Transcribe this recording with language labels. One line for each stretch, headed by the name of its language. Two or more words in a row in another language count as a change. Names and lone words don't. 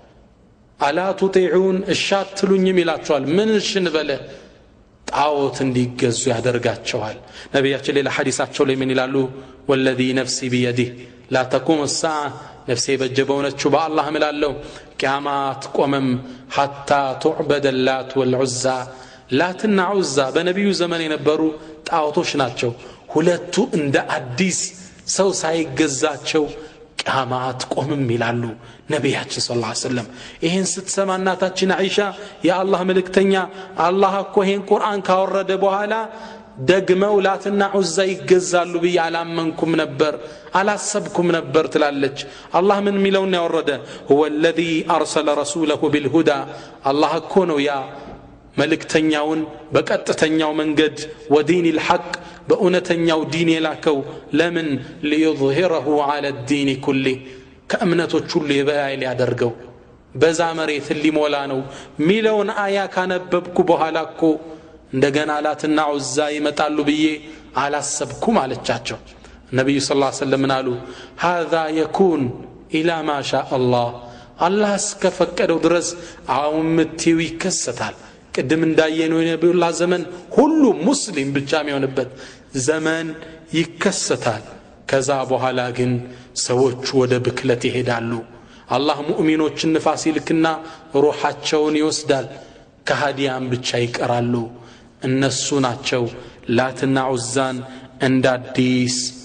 Arabic: ألا تطيعون
Amharic: እሻትሉኝም ይላቸዋል ምን እንበለ ጣዖት እንዲገዙ ያደርጋቸዋል ነብያችን ሌላ ሐዲሳቸው ላይ ምን ይላሉ
Arabic: والذي نفسي بيده لا تقوم الساعه
Amharic: ነፍሴ በጀበውነቹ በአላህ እምላለሁ ቂያማ አትቆምም
Arabic: حتى تعبد اللات والعزى
Amharic: ላትና ዑዛ በነብዩ ዘመን የነበሩ ጣዖቶች ናቸው ሁለቱ እንደ አዲስ ሰው ሳይገዛቸው ቂያማ አትቆምም ይላሉ ነብያችን
Arabic: صلى الله عليه وسلم
Amharic: ይሄን ስትሰማ እናታችን አይሻ የአላህ መልእክተኛ አላህ እኮ ይሄን ቁርአን ካወረደ በኋላ ደግመው ላትና ዑዛ ይገዛሉ ብዬ አላመንኩም ነበር አላሰብኩም ነበር ትላለች አላህ ምን ሚለውን ያወረደ
Arabic: هو الذي ارسل رسوله بالهدى
Amharic: አላህ እኮ ነው ያ መልእክተኛውን በቀጥተኛው መንገድ ወዲን الحق በእውነተኛው ዲን የላከው ለምን
Arabic: ليظهره على الدين كله
Amharic: ከእምነቶች ሁሉ የበላይ ሊያደርገው በዛ መሬት ሊሞላ ነው ሚለውን አያ ካነበብኩ በኋላ እኮ እንደገና ላትና ዑዛ ይመጣሉ ብዬ አላሰብኩም አለቻቸው ነብዩ
Arabic: صلى الله عليه
Amharic: ወሰለም አሉ
Arabic: هذا يكون الى ما شاء الله
Amharic: አላህ እስከፈቀደው ድረስ አውምቲው ይከሰታል ቅድም እንዳየነው የነብዩላህ ዘመን ሁሉ ሙስሊም ብቻ የሚሆንበት ዘመን ይከሰታል ከዛ በኋላ ግን ሰዎች ወደ ብክለት ይሄዳሉ አላህ ሙእሚኖችን ንፋስ ይልክና ሩሃቸውን ይወስዳል ከሃዲያን ብቻ ይቀራሉ እነሱ ናቸው ላትና ዑዛን እንደ አዲስ